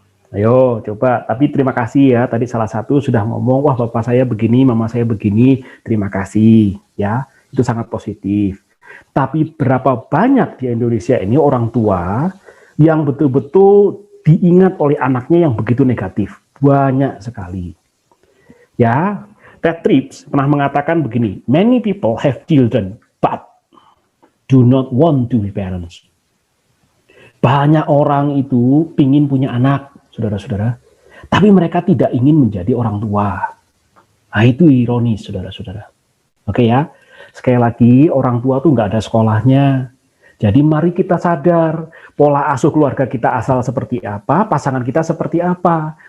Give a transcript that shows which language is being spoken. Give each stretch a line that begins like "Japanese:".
Indonesian: Ayo coba, tapi terima kasih ya, tadi salah satu sudah ngomong, wah bapak saya begini, mama saya begini, terima kasih ya, itu sangat positif. Tapi berapa banyak di Indonesia ini orang tua yang betul-betul diingat oleh anaknya yang begitu negatif? Banyak sekali. Ya, Ted Trips pernah mengatakan begini,
English: many people have children, but do not want to be parents.
Indonesian: Banyak orang itu ingin punya anak, saudara-saudara, tapi mereka tidak ingin menjadi orang tua. Nah, itu ironis, saudara-saudara. Oke ya, sekali lagi orang tua tuh nggak ada sekolahnya. Jadi mari kita sadar, pola asuh keluarga kita asal seperti apa, pasangan kita seperti apa.